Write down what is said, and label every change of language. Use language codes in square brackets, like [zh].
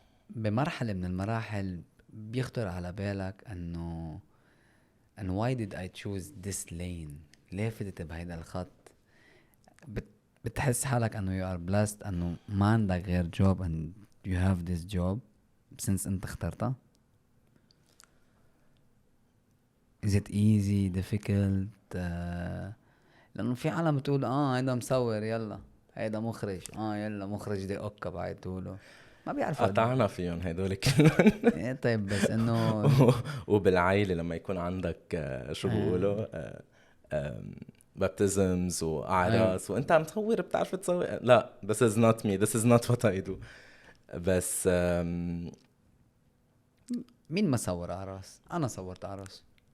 [ar] بمرحلة من المراحل بيخطر على بالك انه [en] and why did I choose this lane؟ [ar] ليه فتت بهيدا الخط؟ بتحس حالك انه [en] you are blessed [ar] انه ما عندك غير [en] job and you have this job since [ar] انت اخترتها؟ [en] is it easy difficult؟ [ar] لانه في عالم بتقول هيدا مصور يلا، هيدا مخرج يلا مخرج دي اوكا بعتوله، ما بيعرفوا قطعنا فيهم هدول كلهم. ايه طيب بس انه وبالعائله لما يكون عندك شو بيقولوا baptisms واعراس وانت عم تصور بتعرف تصور. [en] لا this is not me, this is not what I do. [ar] بس مين ما صور اعراس؟ انا صورت اعراس.